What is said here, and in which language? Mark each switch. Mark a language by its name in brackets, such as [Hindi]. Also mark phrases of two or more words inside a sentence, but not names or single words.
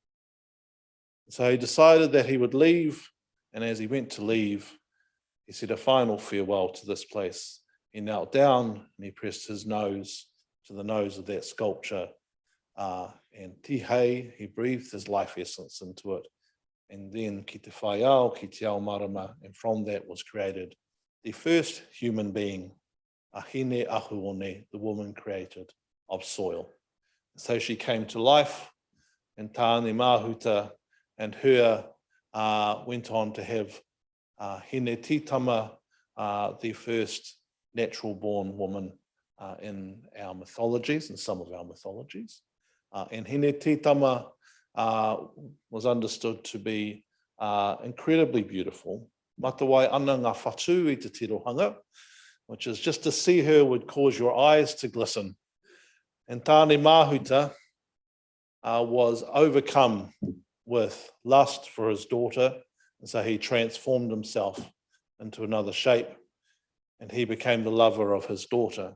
[English] So he decided that he would leave, and as he went to leave, he said a final farewell to this place. He knelt down and he pressed his nose to the nose of that sculpture, and tihei, he breathed his life essence into it. And then [Māori] ki te whaiao, ki te ao marama, [English] and from that was created the first human being, Ahine Ahuone, the woman created of soil. So she came to life, and Tāne Mahuta and her went on to have Hine Titama, the first natural born woman in our mythologies, in some of our mythologies. And Hine Titama was understood to be incredibly beautiful. [Māori] Matawai ana ngā whatu I te tirohanga, [English] which is just to see her would cause your eyes to glisten. And Tāne Mahuta was overcome with lust for his daughter, and so he transformed himself into another shape, and he became the lover of his daughter.